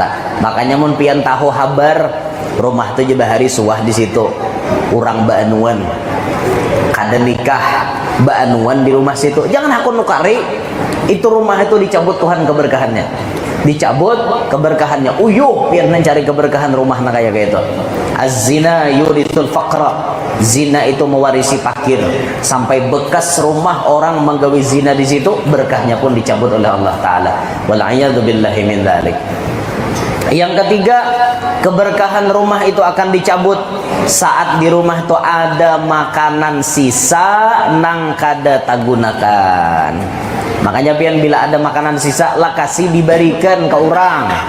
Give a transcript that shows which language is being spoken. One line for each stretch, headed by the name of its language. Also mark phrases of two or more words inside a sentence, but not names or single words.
Banjar: Makanya mun pian tahu habar rumah itu juga hari suah di situ, urang baanuan kada nikah baanuan di rumah situ, jangan aku nukari, itu rumah itu dicabut Tuhan keberkahannya, dicabut keberkahannya. Uyuh pian mencari keberkahan rumah nang kayak gitu.
Arabic: الزنا يورث الفقر,
Banjar: zina itu mewarisi fakir, sampai bekas rumah orang menggawi zina di situ, berkahnya pun dicabut oleh Allah Ta'ala.
Arabic: والعياذ بالله من ذلك.
Banjar: Yang ketiga, keberkahan rumah itu akan dicabut saat di rumah itu ada makanan sisa nang kada tagunakan. Makanya pian bila ada makanan sisa lah kasih diberikan ke orang.